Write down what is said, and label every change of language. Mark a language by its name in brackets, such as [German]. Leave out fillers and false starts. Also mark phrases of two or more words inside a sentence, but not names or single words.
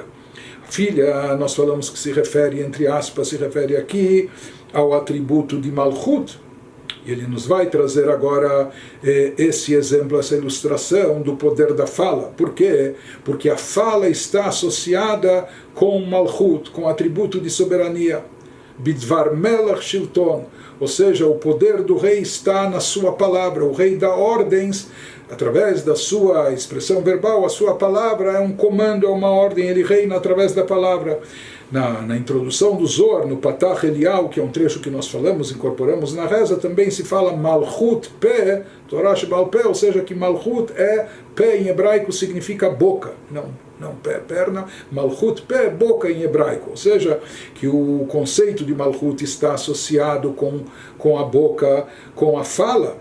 [Portuguese] A filha, nós falamos que se refere, entre aspas, se refere aqui ao atributo de Malchut. E ele nos vai trazer agora esse exemplo, essa ilustração do poder da fala. Por quê? Porque a fala está associada com Malchut, com o atributo de soberania. [Hebrew] בדבר מלך שלטון, [Portuguese] ou seja, o poder do rei está na sua palavra. O rei dá ordens através da sua expressão verbal. A sua palavra é um comando, é uma ordem. Ele reina através da palavra. Na introdução do Zohar, no Patach Eliyahu, que é um trecho que nós falamos, incorporamos na reza, também se fala [Hebrew] מלכות פה, תורה שבעל פה, [Portuguese] ou seja, que [Hebrew] מלכות פה [Portuguese] em hebraico significa boca, não pé, perna, [Hebrew] מלכות פה, [Portuguese] boca em hebraico, ou seja, que o conceito de Malchut está associado com a boca, com a fala.